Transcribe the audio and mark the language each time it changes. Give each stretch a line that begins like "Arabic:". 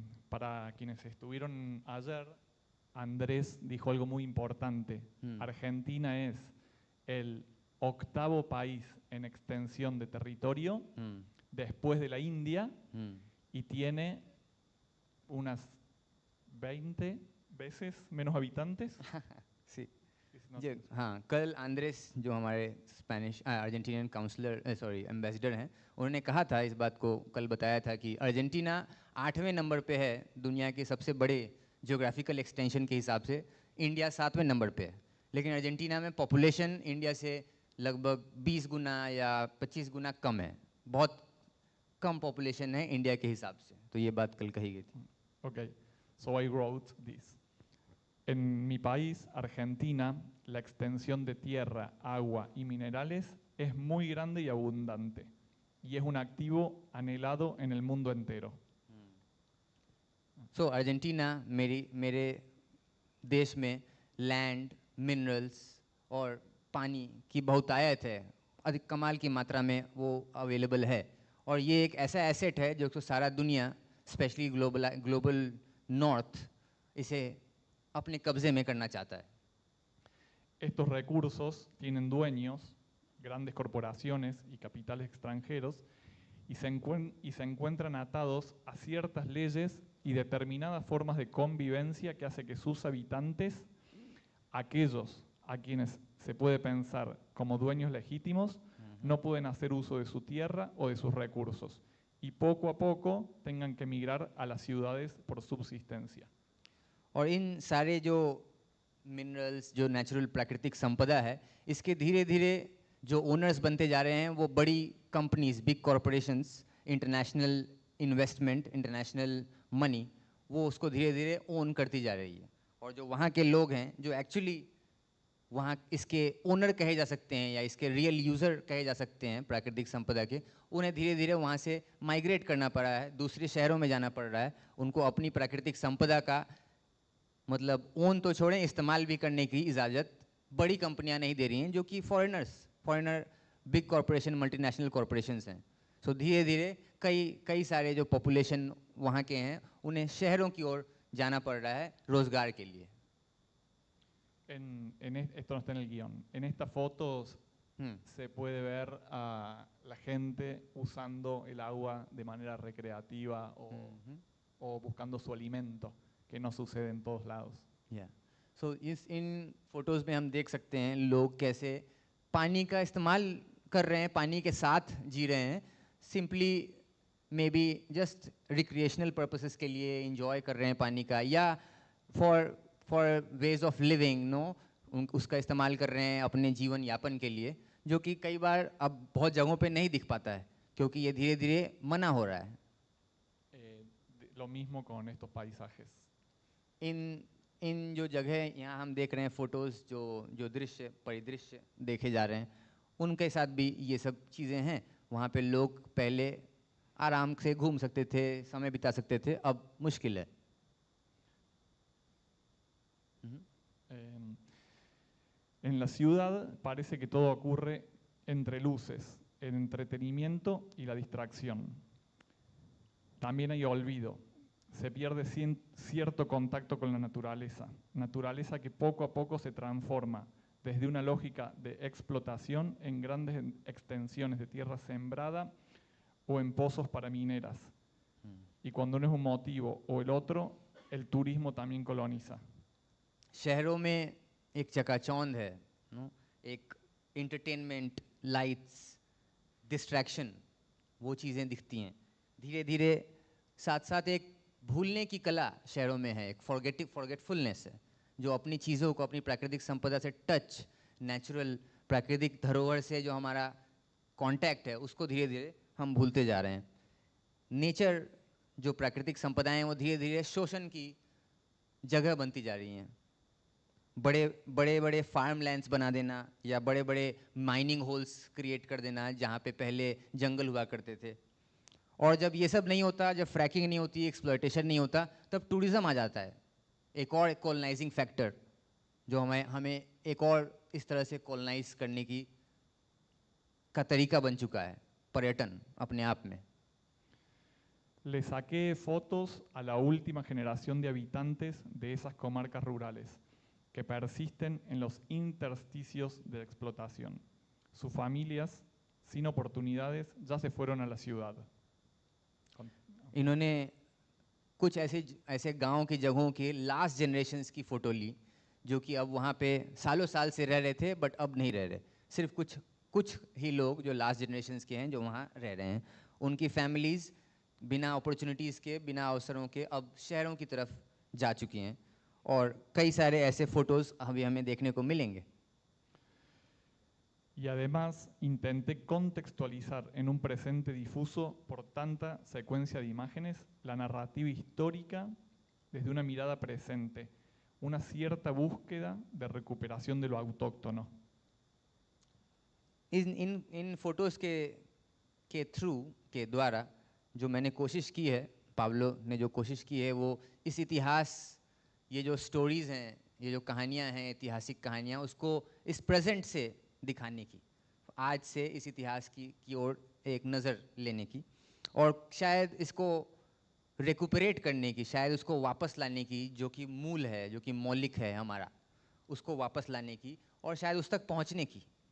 Spanish: Para quienes estuvieron ayer, Andrés dijo algo muy importante. Argentina es el 8º país en extensión de territorio después de la India y tiene unas 20 veces menos habitantes. Sí.
Hindi: हाँ, कल Andres जो हमारे Argentinian ambassador हैं, उन्होंने कहा था, इस बात को कल बताया था कि अर्जेंटीना 8वें नंबर पे है दुनिया के सबसे बड़े ज्योग्राफिकल एक्सटेंशन के हिसाब से, इंडिया 7वें नंबर पे है। लेकिन अर्जेंटीना में पॉपुलेशन इंडिया से लगभग 20 गुना या 25 गुना कम है, बहुत कम पॉपुलेशन है इंडिया के हिसाब से। तो ये बात कल कही गई थी।
English: Okay, so I wrote this.
Spanish: En mi país, Argentina, la extensión de tierra, agua y minerales es muy grande y abundante, y es un activo anhelado en el mundo entero.
Hindi: So Argentina मेरे देश में land, minerals और पानी की बहुतायत है, अधिक कमाल की मात्रा में वो अवेलेबल है, और ये एक ऐसा एसेट है जो सारा दुनिया, स्पेशली ग्लोबल नॉर्थ, इसे अपने कब्जे में करना चाहता है।
Spanish: Estos recursos tienen dueños, grandes corporaciones y capitales extranjeros, y se encuentran atados a ciertas leyes y determinadas formas de convivencia que hace que sus habitantes, aquellos a quienes se puede pensar como dueños legítimos, no pueden hacer uso de su tierra o de sus recursos, y poco a poco tengan que emigrar a las ciudades por subsistencia.
Hindi: और इन सारे जो minerals, जो natural प्राकृतिक संपदा है, इसके धीरे धीरे जो ओनर्स बनते जा रहे हैं वो बड़ी companies, big corporations, international investment, international money, वो उसको धीरे धीरे ओन करती जा रही है। और जो वहाँ के लोग हैं, जो एक्चुअली वहाँ इसके ओनर कहे जा सकते हैं या इसके रियल यूज़र कहे जा सकते हैं प्राकृतिक संपदा के, उन्हें धीरे धीरे वहाँ से माइग्रेट करना पड़ रहा है, दूसरे शहरों में जाना पड़ रहा है। उनको अपनी प्राकृतिक संपदा का मतलब ओन तो छोड़ें, इस्तेमाल भी करने की इजाज़त बड़ी कंपनियां नहीं दे रही हैं, जो कि foreigner big corporation, multinational corporations हैं। सो धीरे धीरे कई सारे जो पॉपुलेशन वहाँ के हैं, उन्हें शहरों की ओर जाना पड़ रहा है रोज़गार के लिए।
Spanish: Esto no está en el guión. En estas fotos se puede ver a la gente usando el agua de manera recreativa o buscando su alimento, que no sucede en todos lados.
Hindi: So in photos में हम देख सकते हैं लोग कैसे पानी का इस्तेमाल कर रहे हैं, पानी के साथ जी रहे हैं,
English: simply may be just recreational purposes
Hindi: के लिए इंजॉय कर रहे हैं पानी का, या
English: for ways of living,
Hindi: उसका इस्तेमाल कर रहे हैं अपने जीवन यापन के लिए, जो कि कई बार अब बहुत जगहों पे नहीं दिख पाता है क्योंकि ये धीरे धीरे मना हो रहा है।
Spanish: Lo mismo con estos paisajes.
Hindi: इन जो जगह यहाँ हम देख रहे हैं फोटोज़, जो परिदृश्य देखे जा रहे हैं, उनके साथ भी ये सब चीज़ें हैं। वहाँ पे लोग पहले आराम से घूम सकते थे, समय बिता सकते थे, अब मुश्किल है।
Spanish: En la ciudad parece que todo ocurre entre luces, el entretenimiento y la distracción. También hay olvido. Se pierde cierto contacto con la naturaleza que poco a poco se transforma desde una lógica de explotación en grandes extensiones de tierra sembrada o en pozos para mineras. Y cuando no es un motivo o el otro, el turismo también coloniza.
Hindi: शहरों में एक चकाचौंध है, no, एक entertainment, lights, distraction, वो चीज़ें दिखती हैं धीरे धीरे। साथ साथ एक भूलने की कला शहरों में है, एक फॉरगेटफुलनेस है, जो अपनी चीज़ों को, अपनी प्राकृतिक संपदा से टच, नेचुरल प्राकृतिक धरोहर से जो हमारा कांटेक्ट है, उसको धीरे धीरे हम भूलते जा रहे हैं। नेचर, जो प्राकृतिक संपदाएं हैं, वो धीरे धीरे शोषण की जगह बनती जा रही हैं। बड़े बड़े फार्म लैंड्स बना देना या बड़े बड़े माइनिंग होल्स क्रिएट कर देना जहाँ पे पहले जंगल हुआ करते थे। और जब ये सब नहीं होता, जब फ्रैकिंग नहीं होती, एक्सप्लॉयटेशन नहीं होता, तब टूरिज़्म आ जाता है, एक और कॉलोनाइजिंग फैक्टर जो हमें एक और इस तरह से कॉलोनाइज करने का तरीका बन चुका है, पर्यटन अपने आप में।
Spanish: Le saqué fotos a la última generación de habitantes de esas comarcas rurales que persisten en los intersticios de explotación. Sus familias, sin oportunidades, ya se fueron a la ciudad.
Hindi: इन्होंने कुछ ऐसे गांव की जगहों के लास्ट जनरेशन्स की photo ली, जो कि अब वहाँ पे सालों साल से रह रहे थे बट अब नहीं रह रहे। सिर्फ कुछ ही लोग जो लास्ट जनरेशन्स के हैं जो वहाँ रह रहे हैं, उनकी फैमिलीज़ बिना अपॉर्चुनिटीज़ के, बिना अवसरों के अब शहरों की तरफ जा चुकी हैं। और कई सारे ऐसे फ़ोटोज़ अभी हमें देखने को मिलेंगे।
Spanish: Y además intenté contextualizar en un presente difuso por tanta secuencia de imágenes la narrativa histórica desde una mirada presente, una cierta búsqueda de recuperación de lo autóctono.
Hindi: इन फोटोज़ के थ्रू, के द्वारा जो मैंने कोशिश की है, पाब्लो ने जो कोशिश की है, वो इस इतिहास, ये जो स्टोरीज़ हैं, ये जो कहानियाँ हैं, ऐतिहासिक कहानियाँ, उसको इस प्रेजेंट से दिखाने की, आज से इस इतिहास की ओर एक नज़र लेने की, और शायद इसको रेकुपरेट करने की, शायद उसको वापस लाने की, जो कि मूल है, जो कि मौलिक है हमारा, उसको वापस लाने की और शायद उस तक पहुँचने की।